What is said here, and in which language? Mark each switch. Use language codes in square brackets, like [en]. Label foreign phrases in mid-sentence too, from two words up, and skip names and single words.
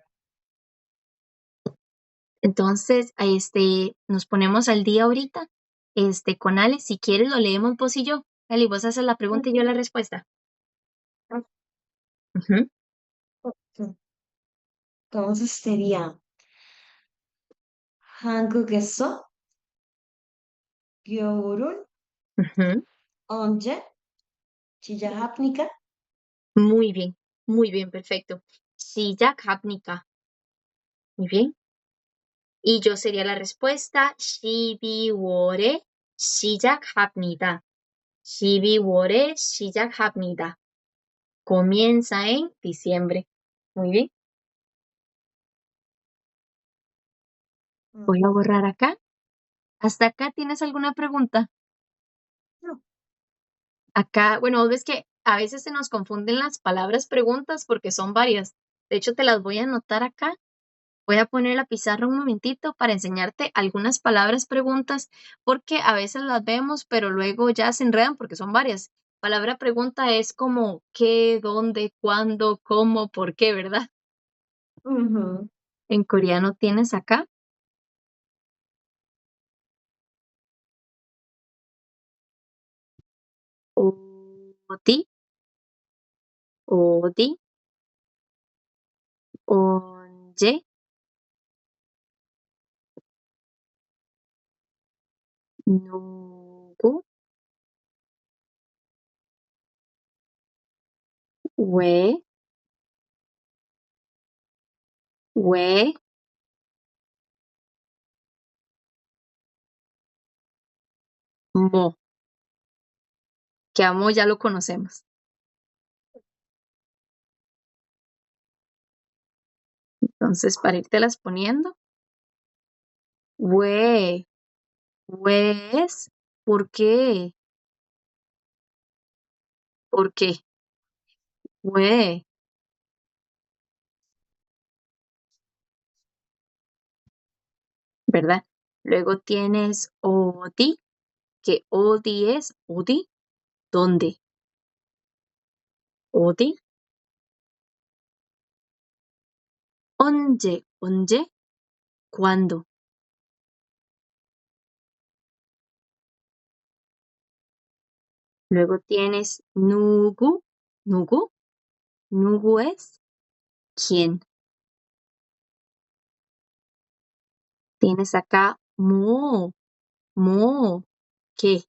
[es] Entonces, nos ponemos al día ahorita, con Ale. Si quieres, lo leemos vos y yo. Ale, vos haces la pregunta y yo la respuesta. Ujú, Ujú. Entonces sería [ko] 한국에서 겨울은 ujú. 언제 시작합니까? [es] Muy bien, perfecto. 시작합니까? Muy bien. Y yo sería la respuesta, [ko] 12월에 시작합니다. 12월에 시작합니다. [es] Comienza en diciembre. Muy bien. Voy a Ujú. borrar acá. ¿Hasta acá tienes alguna pregunta? No. Acá, bueno, vos ves que a veces se nos confunden las palabras preguntas porque son varias. De hecho, te las voy a anotar acá. Voy a poner la pizarra un momentito para enseñarte algunas palabras preguntas porque a veces las vemos, pero luego ya se enredan porque son varias. Palabra pregunta es como qué, dónde, cuándo, cómo, por qué, ¿verdad? Ujú. En coreano tienes acá [ko] 어디, 어디, 언제, 누구, 왜, 왜, 뭐, [es] que amo ya lo conocemos. Entonces, para las poniendo, [ko] 왜, 왜 [es] es, ¿por qué? ¿Por qué? 왜, ¿verdad? Luego tienes 어디, que 어디 es, 어디, ¿dónde? [ko] 어디, 언제, [es] ¿cuándo? Luego tienes [ko] 누구, 누구. [es] Nugu es quién. Tienes acá [ko] 뭐, 뭐, [es] ¿qué?